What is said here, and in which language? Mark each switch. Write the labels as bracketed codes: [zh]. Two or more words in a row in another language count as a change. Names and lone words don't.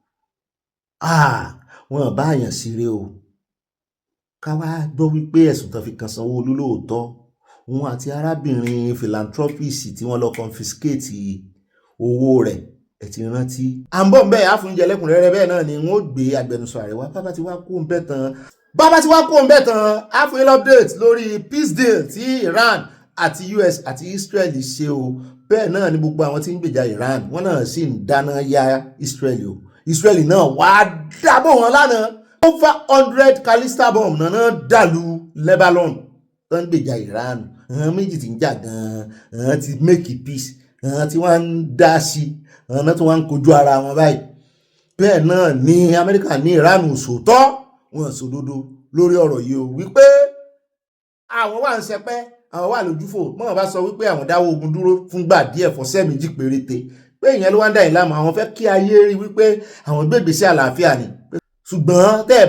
[yo] wọn bá àyàn ṣeré o ká wá gbọ́ wípé ẹ̀sùn tó fi kan Sanwó-Olú lóòótọ́ òun àti arábìnrin philanthropist tí wọ́n lọ confiscate owó rẹ̀ ẹ ti rántí à ń bọ̀ ń bẹ́ẹ̀ àfúnjẹ lẹ́kùnrẹ́rẹ́ bẹ́ẹ̀ náà ni wọ́n gbé agbẹnusọ ààrẹ wá bàbá ti wá kó ń bẹ́ tán àfúnjẹ update lórí [en] peace deal [yo] tí Iran àti US àti Israel ṣe o bẹ́ẹ̀ náà ni gbogbo àwọn tí ń gbèjà Iran wọ́n náà sì ń dáná ya Israel o Israel náà wá dábọ̀ wọn lánàá [en] over 100 callista bomb [yo] náà dàlú Lebanon tó ń gbèjà Iran àwọn méjì tí ń jà gan-an ti [en] make peace [yo] tí wọ́n ń dá sí àwọn tó wá ń kojú ara wọn báyìí bẹ́ẹ̀ náà ní Amẹ́ríkà ní Iran sòótọ́ wọn sòdodo lórí ọ̀rọ̀ yìí o wípé àwọn wà ń ṣẹpẹ́ àwọn wà lójúfò mọ́ bá sọ wípé àwọn dáwọ́ ogun dúró fúngbà díẹ̀ fọ́sẹ̀ méjì péréte pé ìyẹn ló wá ń dá ìlàmù àwọn fẹ́ kí ayé rí wípé àwọn gbégbèsè àlàáfíà ni ṣùgbọ́n tẹ́ ẹ̀